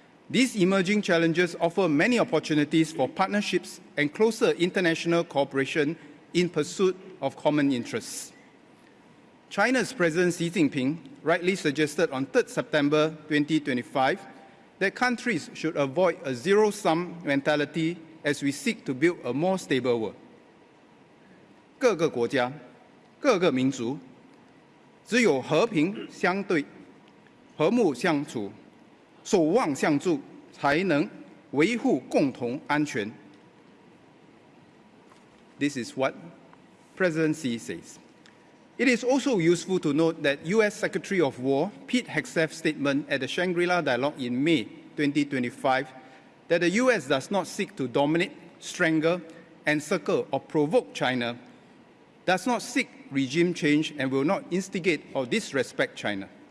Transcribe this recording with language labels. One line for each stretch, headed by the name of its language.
English: These emerging challenges offer many opportunities for partnerships and closer international cooperation in pursuit of common interests. China's President Xi Jinping rightly suggested on 3 September 2025 that countries should avoid a zero-sum mentality as we seek to build a more stable world.
Chinese: 各个国家、各个民族只有和平相对、和睦相处、守望相助，才能维护共同安全。
English: This is what President Xi says. It is also useful to note that US Secretary of War Pete Hegseth's statement at the Shangri-La Dialogue in May 2025 that the US does not seek to dominate, strangle, encircle or provoke China, does not seek regime change and will not instigate or disrespect China.